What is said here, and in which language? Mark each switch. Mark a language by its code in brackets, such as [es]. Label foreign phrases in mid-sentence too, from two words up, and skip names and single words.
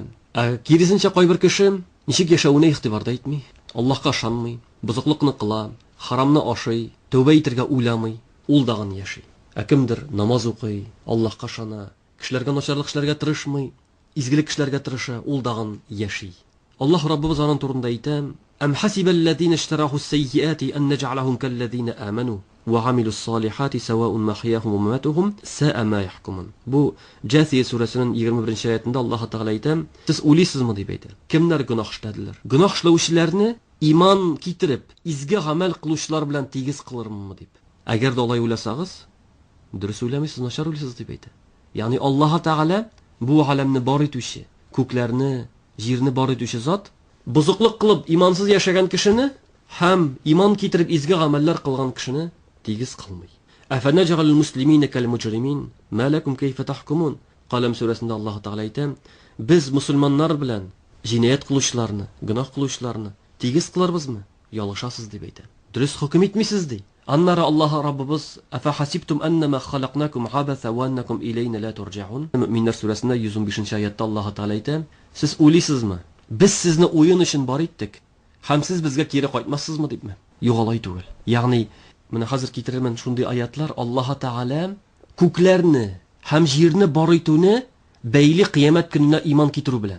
[tt] Киресенчә кайбер кеше ничек яшәүне игътибарда итми, Аллаһка ышанмый, бузыклыкны кыла, харамны ашый, тәүбә итәргә уйламый, ул дагын яши. Кемдер намаз укый, Аллаһка ышана, кешеләргә начарлык эшләргә тырышмый, изгелек эшләргә тырыша, ул дагын яши. Аллаһ Раббыбыз аның турында әйтә: [ar] "أم حسب الذين اجترحوا السيئات أن نجعلهم كالذين آمنوا وعملوا الصالحات سواء محياهم ومماتهم ساء ما يحكمون." [tt] Бу Җасия сүрәсенең 21-нче аятында Аллаһ Тәгалә әйтә: "Сез уйлыйсызмы?" дип әйтә. Кемнәр гөнаһ эшләделәр? Гөнаһ эшләүчеләрне иман китереп, изге гамәл кылучылар белән тигез кылырмы дип. Әгәр дә алай уйласагыз, дөрес уйламыйсыз, начар уйлыйсыз дип әйтә. Ягъни Аллаһ Тәгалә бу галәмне бар итүче, күкләрне, җирне бар итүче зат, бузыклык кылып имансыз яшәгән кешене һәм иман китереп изге гамәлләр кылган кешене тигез кылмый. [ar] أفنجعل المسلمين كالمجرمين ما لكم كيف تحكمون. [tt] Қалам сүрәсендә Аллаһ Тәгалә әйтә: "Без мусульманнар белән җинаят кылучыларны, гөнаһ кылучыларны тигез кыларбызмы? Ялгышасыз" дип әйтә. Дөрес хөкем итмисез ди. Аннары Аллаһ Раббыбыз: [ar] "أفحسبتم أنما خلقناكم عبثا وأنكم إلينا لا ترجعون." [tt] Мөэминнәр сүрәсендә 115-нче аятта Аллаһ Тәгалә әйтә: "Сез уйлыйсызмы? Без сезне уен өчен бар иттек, һәм сез безгә кире кайтмассызмы" дипме? Югалай түгел. Ягъни менә хәзер китерермен шундый аятлар. Аллаһ Тәгалә күкләрне һәм җирне бар итүне бәйле кыямәт көненә иман китерү белән.